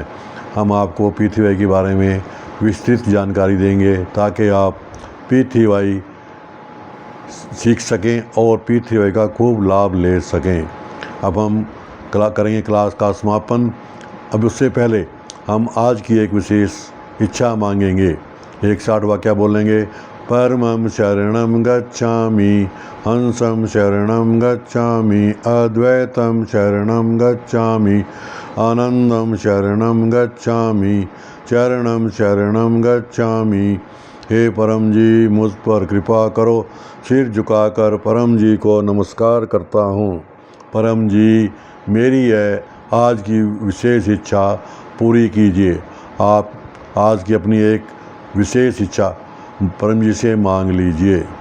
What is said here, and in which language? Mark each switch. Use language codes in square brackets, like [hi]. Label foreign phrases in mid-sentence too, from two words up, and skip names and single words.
[hi] हम आपको P3Y के बारे में विस्तृत जानकारी देंगे ताकि आप P3Y सीख सकें और P3Y का खूब लाभ ले सकें। अब हम करेंगे क्लास का समापन। अब उससे पहले हम आज की एक विशेष इच्छा मांगेंगे। एक 60 वाक्य बोलेंगे। [pi] परमं शरणं गच्छामि, हंसं शरणं गच्छामि, अद्वैतं शरणं गच्छामि, आनंदं शरणं गच्छामि, चरणं शरणं गच्छामि। [hi] हे परम जी, मुझ पर कृपा करो। सिर झुकाकर परम जी को नमस्कार करता हूँ। परम जी, मेरी है आज की विशेष इच्छा पूरी कीजिए। आप आज की अपनी एक विशेष इच्छा परम जी से मांग लीजिए।